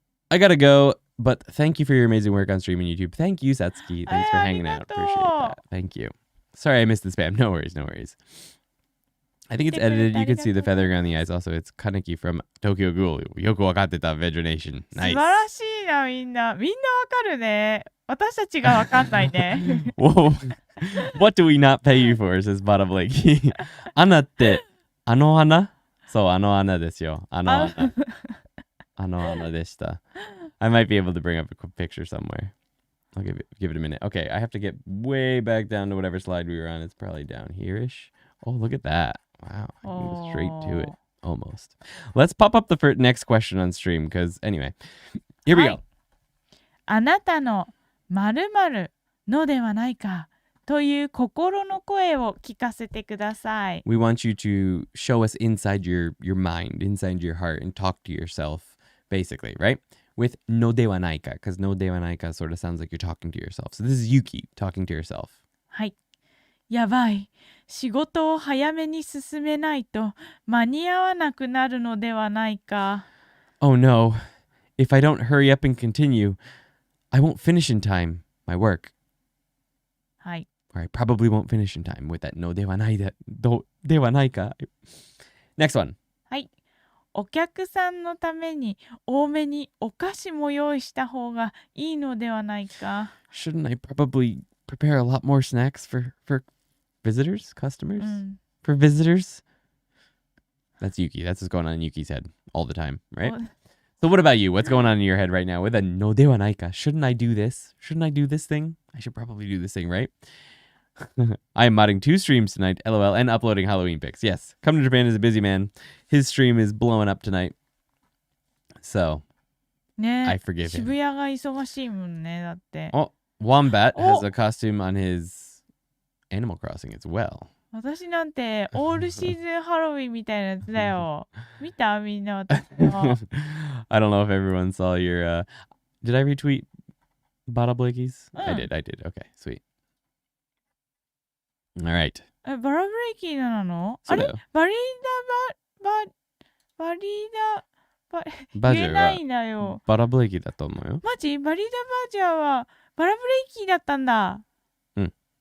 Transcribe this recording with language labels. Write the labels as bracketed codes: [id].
[en] I gotta go, but thank you for your amazing work on stream and YouTube. Thank you, Satsuki. Thanks for hanging out. Appreciate that. Thank you. Sorry I missed the spam. No worries, no worries. I think it's edited. You can see the feathering on the eyes. Also, it's Kaneki from Tokyo Ghoul. [ja] Yoku wakateta Vegetation. 素 [en] Nice. [ja] 晴らしいなみんなわかるね私たちがわかんないね [en] Whoa. What do we not pay you for? Says Bada Blakey. Anna [ja] ってあの花そうあの花ですよあの花あの花でした [en] I might be able to bring up a quick picture somewhere. I'll give it a minute. Okay, I have to get way back down to whatever slide we were on. It's probably down here-ish. Oh, look at that. Wow, I can go straight to it. Almost. Let's pop up the next question on stream because anyway, here we go. [ja] あなたの〇〇のではないかという心の声を聞かせてください。 [en] We want you to show us inside your mind, inside your heart, and talk to yourself, basically, right? With no de wa nai ka, because no de wa nai ka sort of sounds like you're talking to yourself. So this is Yuki talking to herself. [ja] はい。やばい。仕事を早めに進めないと間に合わなくなるのではないか。 [en] Oh no, if I don't hurry up and continue, I won't finish in time my work. [ja] はい。 [en] Or I probably won't finish in time with that no de wa nai de wa nai ka. Next one. [ja] はい。お客さんのために多めにお菓子も用意した方がいいのではないか。 [en] Shouldn't I probably prepare a lot more snacks for visitors, customers? For visitors? That's Yuki. That's what's going on in Yuki's head all the time, right? So what about you? What's going on in your head right now with a no de wa nai ka? Shouldn't I do this? Shouldn't I do this thing? I should probably do this thing, right? I am modding 2 streams tonight, LOL, and uploading Halloween pics. Yes, Come to Japan is a busy man. His stream is blowing up tonight. So, [ja] ね [en] I forgive him. [ja] 渋谷が忙しいもんね、だって。 [en] Oh, Wombat has a costume on his Animal Crossing as well. [ja] 私なんてオールシーズンハロウィンみたいなやつだよ。見たみんな私の。 [en] I don't know if everyone saw your... Did I retweet Bada Blakey's? I did. Okay, sweet. All right. [ja] バラブレイキーなのあれそうだよ。バリーダバ言えないんだよ。バラブレイキーだと思うよ。マジバリーダバージャーはバラブレイキーだったんだ。うん。